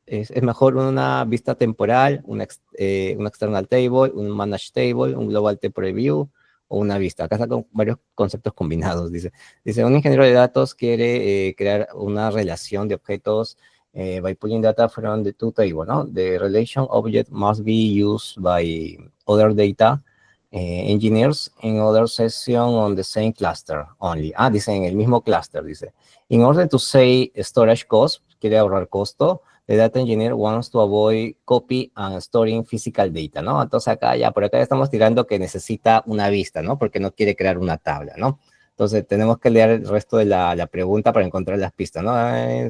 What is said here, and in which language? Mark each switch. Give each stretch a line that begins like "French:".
Spanish: es mejor una vista temporal, un external table, un manage table, un global temporal view o una vista. Acá está con varios conceptos combinados. Dice, un ingeniero de datos quiere crear una relación de objetos by pulling data from the two table, ¿no?
English: The relation object must be used by other data engineers in other session on the same cluster only. Dice en el mismo cluster, dice. In order to save storage cost, quiere ahorrar costo, the data engineer wants to avoid copy and storing physical data, ¿no?
Spanish: Entonces acá ya, por acá ya estamos tirando que necesita una vista, ¿no? Porque no quiere crear una tabla, ¿no? Entonces tenemos que leer el resto de la pregunta para encontrar las pistas, ¿no?